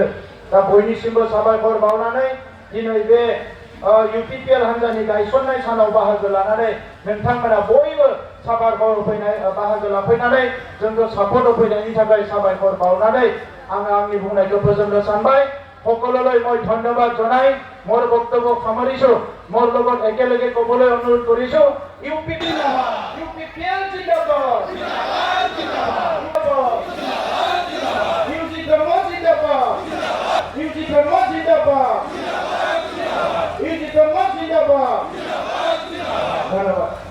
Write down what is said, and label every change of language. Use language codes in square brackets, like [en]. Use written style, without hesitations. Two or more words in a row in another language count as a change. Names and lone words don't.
[brx] दा बयनिसिमबो साबायखर बावनानै दिनै बे UPPL हान्जानि गायसननाय सानाव बाहागो लानानै नोंथांमोना बयबो बाहागो लाफैनानै जोंखौ सापर्ट होफैनायनि थाखाय साबायखर बावनानै आङो आंनि बुंनायखौ फोजोबनो सानबाय। [as] সকললৈ মই ধন্যবাদ জনাই মোৰ বক্তব্য সামৰিছো। মোৰ লগত একেলগে ক'বলৈ অনুৰোধ কৰিছো, UPPL জিন্দাবাদ, ধন্যবাদ।